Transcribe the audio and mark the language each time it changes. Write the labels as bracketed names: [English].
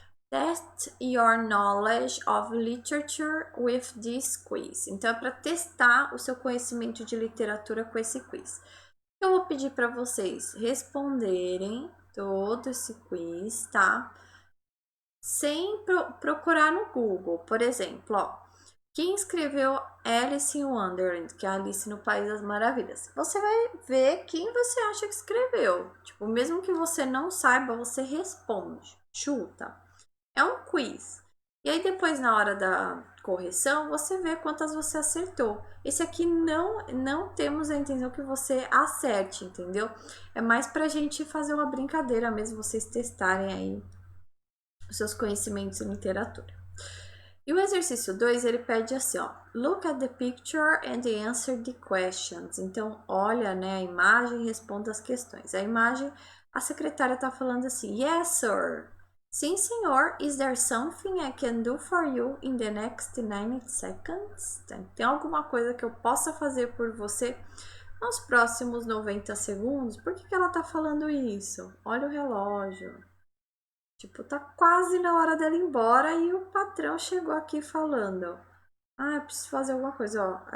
[English] Test your knowledge of literature with this quiz. [Portuguese] Então, é para testar o seu conhecimento de literatura com esse quiz. Eu vou pedir para vocês responderem todo esse quiz, tá? Sem procurar no Google. Por exemplo, ó, quem escreveu Alice in Wonderland, que é Alice no País das Maravilhas? Você vai ver quem você acha que escreveu. Tipo, mesmo que você não saiba, você responde, chuta. É um quiz. E aí depois na hora da correção, você vê quantas você acertou. Esse aqui não temos a intenção que você acerte, entendeu? É mais pra gente fazer uma brincadeira mesmo, vocês testarem aí os seus conhecimentos em literatura. E o exercício 2, ele pede assim, ó, [English] look at the picture and answer the questions. [Portuguese] Então, olha, né, a imagem e responda as questões. A imagem, a secretária tá falando assim, [English] yes, sir. [Portuguese] Sim, senhor. [English] Is there something I can do for you in the next 90 seconds? [Portuguese] Tem alguma coisa que eu possa fazer por você nos próximos 90 segundos? Por que ela tá falando isso? Olha o relógio. Tipo, tá quase na hora dela ir embora e o patrão chegou aqui falando: ah, eu preciso fazer alguma coisa, ó.